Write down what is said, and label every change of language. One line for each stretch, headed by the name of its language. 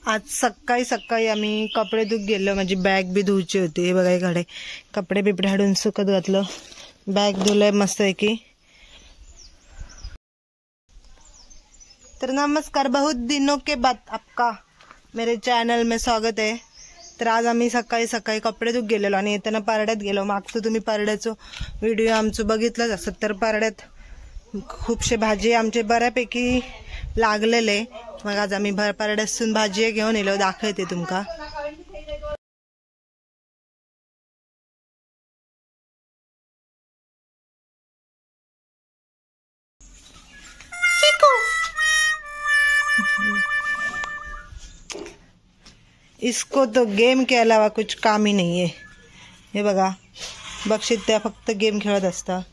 Marathi: सकाळी सकाळी आम्ही कपडे धुत गेलो, माझी बॅग बी धुवची होती. हे बघा इकडे कपडे बिपडे हाडून सुकत घातलं, बॅग धुलंय मस्त आहे की. तर नमस्कार,
Hindi: बहुत दिनों के बाद आपका मेरे चॅनल में
Marathi: स्वागत आहे. तर आज आम्ही सकाळी सकाळी कपडे धुत गेलेलो आणि येताना पारड्यात गेलो. मागचं तुम्ही पारड्याचं व्हिडिओ आमचं बघितलंच असत. तर पारड्यात खूपशे भाजी आमचे बऱ्यापैकी लागलेले. मग आज आम्ही पारड्यासून भाजी घेऊन येलो, दाखवते तुमका.
Hindi: इसको तो गेम के अलावा कुछ काम ही नहीं है.
Marathi: हे बघा बक्षीत त्या फक्त गेम खेळत असता.